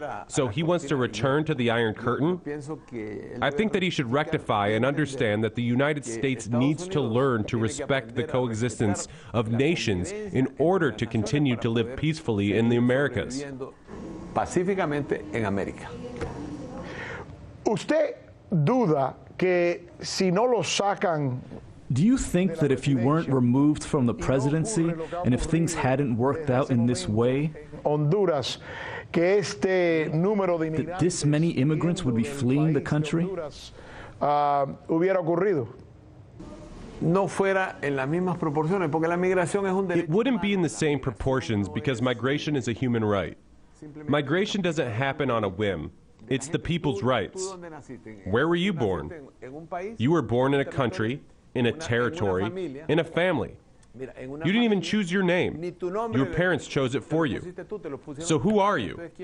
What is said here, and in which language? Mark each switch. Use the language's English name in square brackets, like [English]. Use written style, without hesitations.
[English] So he wants to return to the Iron Curtain. I think that he should rectify and understand that the United States needs to learn to respect the coexistence of nations in order to continue to live peacefully in the Americas. [Spanish] Pacíficamente en América. Usted duda que si no lo sacan. [English] Do you think that if you weren't removed from the presidency and if things hadn't worked out in this way, [Spanish] Honduras, que este número de [English] that this many immigrants would be fleeing the country? [Spanish] Hubiera ocurrido? No fuera en las mismas proporciones, porque la migración es un derecho. [English] It wouldn't be in the same proportions because migration is a human right. Migration doesn't happen on a whim. It's the people's rights. Where were you born? You were born in a country, in a territory, in a family. You didn't even choose your name. Your parents chose it for you. So who are you?